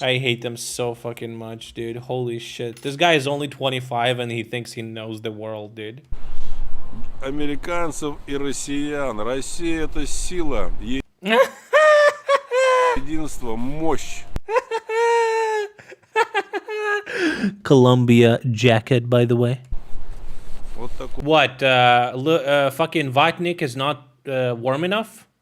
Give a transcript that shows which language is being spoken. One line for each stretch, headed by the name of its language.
English: I hate them so fucking much, dude. Holy shit. This guy is only 25 and he thinks he knows the world, dude.
Russian: Американцев и россиян. Россия — это сила, единство, мощь.
English: Columbia jacket, by the way.
Russian: Вот такой.
English: What? Fucking Vatnik is not warm enough?